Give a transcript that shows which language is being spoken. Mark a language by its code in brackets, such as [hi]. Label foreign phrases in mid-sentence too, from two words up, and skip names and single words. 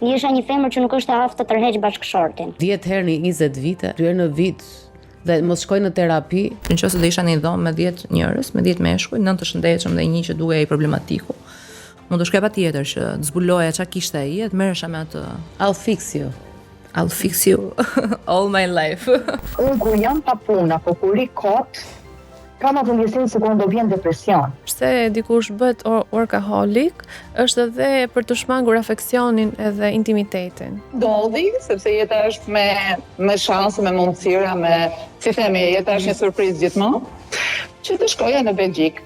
[sq] Isha një femër që nuk është e aftë të tërheq bashkëshortin. 10 herë në 20 vite, 2 herë në vit. Dhe mos shkojnë në terapi. Nëse do isha në një dhomë me 10 njerëz, me 10 meshkuj, 9 të shëndetshëm dhe një që duhej ai problematiku. Mund të shkoj patjetër që të zbuloja çka kishte ai, të merresha me atë. [en] I'll fix you. I'll fix you all my life. [sq] Unë kur jam pa punë apo kur i kot, kam atë ndjesim se kur do vjen depresion. Pse dikush bëhet workaholic, është edhe për të shmangur afeksionin edhe intimitetin. Ndodhi, sepse jeta është me shanse, me mundësira, si themi, jeta është një surprizë gjithmonë, që të shkoja në Belgjik.